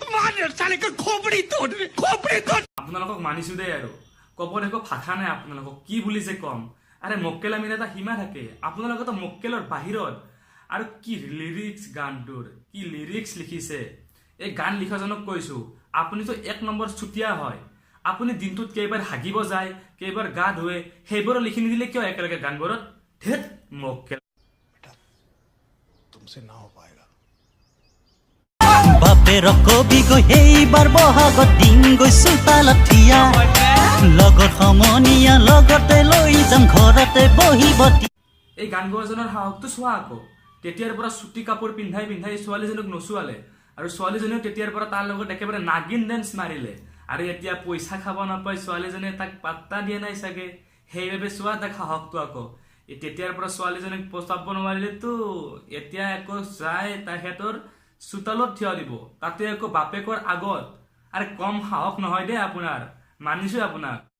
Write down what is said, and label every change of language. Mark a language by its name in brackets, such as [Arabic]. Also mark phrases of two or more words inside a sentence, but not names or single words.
[Assamese] আপোনালোকক মানিছো দেই আৰু ক'ব দেখো ভাষা নাই আপোনালোকক কি বুলি যে কম আৰে মক্কেলামিৰ এটা সীমা থাকে আপোনালোকেতো মক্কেলৰ বাহিৰত আৰু কি লিৰিক্স গানটোৰ কি লিৰিক্স লিখিছে এই গান লিখাজনক কৈছো আপুনিতো এক নম্বৰ চুটিয়া হয় আপুনি দিনটোত কেইবাৰ হাগিব যায় কেইবাৰ গা ধুৱে সেইবোৰ লিখি নিদিলে কিয় একেলগে গানবোৰত ধেত মক্কেল [Hindi] तुमसे ना हो पाएगा [Assamese] বাপেৰ কবি গৈ এইবাৰ বহাগত দিন গৈছো তালথিয়া লগৰ সমনীয়া লগতে লৈ যাম ঘৰতে বহিব এই গান গোৱাজনৰ সাহসটো চোৱা আকৌ তেতিয়াৰ পৰা চুটি কাপোৰ পিন্ধাই ছোৱালীজনীক নচুৱালে আৰু ছোৱালীজনীও তেতিয়াৰ পৰা তাৰ লগত একেবাৰে নাগিন ডেন্স মাৰিলে আৰু এতিয়া পইচা খাব নাপায় ছোৱালীজনীয়ে তাক পাত্তা দিয়া নাই চাগে সেইবাবে চোৱা তাক সাহসটো আকৌ তেতিয়াৰ পৰা ছোৱালীজনীক পচাব নোৱাৰিলেতো এতিয়া একো যায় তেখেতৰ চোতালত থিয় দিব তাতে একো বাপেকৰ আগত আৰে কম সাহস নহয় দেই আপোনাৰ মানিছো আপোনাক